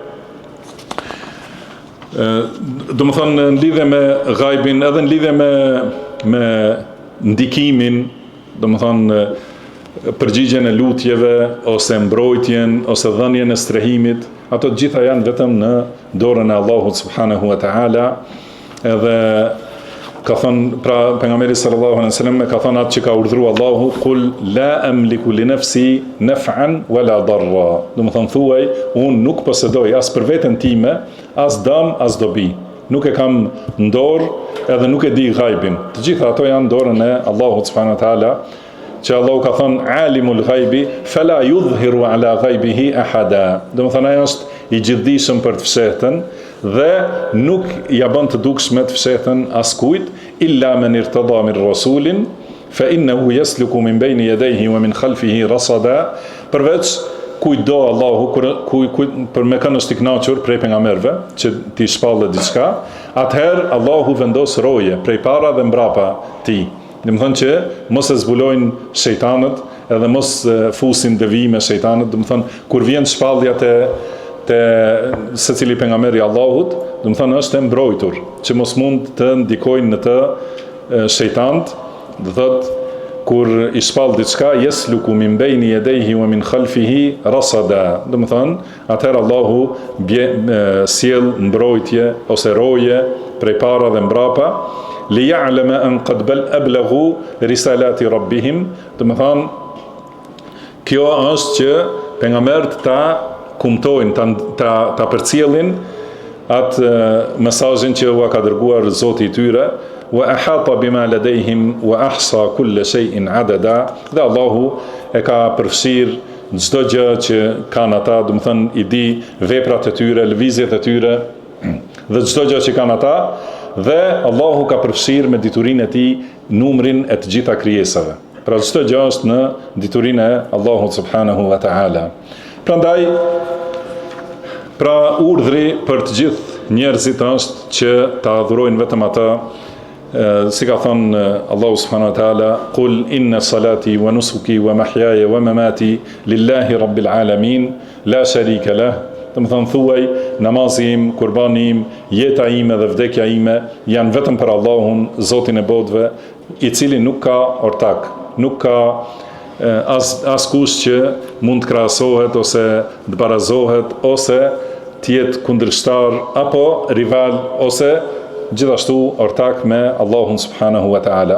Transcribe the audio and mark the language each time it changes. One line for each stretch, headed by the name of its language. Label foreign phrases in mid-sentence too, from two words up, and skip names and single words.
Albanian: Do të thonë në lidhje me ghaibin, edhe në lidhje me ndikimin, do të thonë përgjigjen e lutjeve ose mbrojtjen ose dhënien e strehimit, ato të gjitha janë vetëm në dorën e Allahut
Arabic: سبحانه وتعالى.
Albanian: Edhe ka thënë pra pejgamberi
Arabic: صلى الله عليه وسلم
Albanian: ka thënë atë që ka urdhëruar Allahu,
Arabic: قل لا أملك لنفسي نفعا ولا ضرا.
Albanian: Do të thonë thuaj, unë nuk posedoj as për veten time as dëm as dobi. Nuk e kam në dorë edhe nuk e di ghaibin. Të gjitha ato janë dorën e Allahut
Arabic: سبحانه وتعالى,
Albanian: që Allahu ka thënë
Arabic: عالم الغيب فلا يظهر على غيبه أحدا.
Albanian: Do të thonë ai është i gjithdijshëm për të fshehtën dhe nuk ja bën të dukshme të fshehtën askujt
Arabic: إلا من ارتضى من رسول فإنه يسلك من بين يديه ومن خلفه رصدا.
Albanian: Përveç kujdo Allahu për me kanë është i kënaqur prej pejgamberëve që ti shpallë diçka, atëherë Allahu vendos roje prej para dhe mbrapa ti. Dhe më thënë që mos e zbulojnë shejtanët edhe mos fusin devijime shejtanët. Dhe më thënë kur vjen shpallja te secili pejgamberi i Allahut, dhe më thënë është e mbrojtur që mos mund të ndikojnë në të shejtanët. Dhe thotë kur i shpall diçka
Arabic: يسلك من بين يديه ومن خلفه رصدا.
Albanian: Dhe më thënë atëherë Allahu sjell mbrojtje ose roje prej para dhe mbrapa,
Arabic: ليعلم أن قد أبلغوا رسالات ربهم.
Albanian: Do të thonë kjo është që pejgamberët ta kumtojnë, ta përcjellin atë mesazhin që u ka dërguar Zoti i tyre,
Arabic: وأحاط بما لديهم وأحصى كل شيء عددا.
Albanian: Dhe Allahu e ka përfshir çdo gjë që kanë ata, do të thonë i di veprat e tyre, lëvizjet e tyre dhe çdo gjë që kanë ata. Dhe Allahu ka përfshirë me diturinë e tij numrin e të gjitha krijesave. Pra çdo gjë është në diturinë e Allahut
Arabic: سبحانه وتعالى.
Albanian: Prandaj pra urdhri për të gjithë njerëzit është që ta adhurojnë vetëm atë, si ka thënë Allahu
Arabic: سبحانه وتعالى, قل إن صلاتي ونسكي ومحياي ومماتي لله رب العالمين لا شريك له.
Albanian: Dhe më thënë thuaj, namazi im, kurbani im, jeta ime dhe vdekja ime janë vetëm për Allahun, Zotin e botëve, i cili nuk ka ortak, nuk ka as kush që mund të krahasohet ose të barazohet ose të jetë kundërshtar apo rival ose gjithashtu ortak me Allahun
Arabic: سبحانه وتعالى.